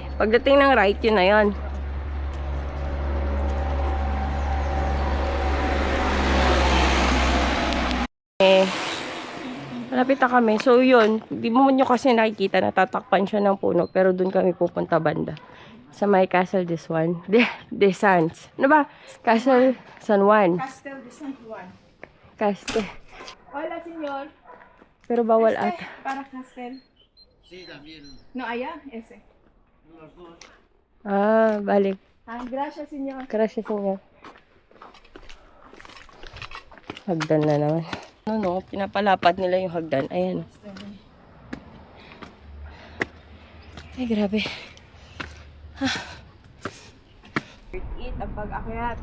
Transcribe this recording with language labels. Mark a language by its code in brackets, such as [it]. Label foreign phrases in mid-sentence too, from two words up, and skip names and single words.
[tl] Pagdating ng right, yun na yun. Malapit na kami. So, yun. Di mo nyo kasi nakikita, natatakpan siya ng puno. Pero dun kami pupunta banda. Sa may Castle de Juan. De Sans. Ano ba? Castle San Juan. Castel de San Juan. Castle. [es] Hola, señor. [tl] Pero bawal ata. [es] Para Castel. Sí, también. No, allá, ese. [tl] Ah, balik. [es] Ah, gracias, señor. Gracias, [tl] senyor. Hagdan na naman. No, pinapalapad nila yung hagdan. Ayan. Ay, grabe. Eat ang pag-akyat.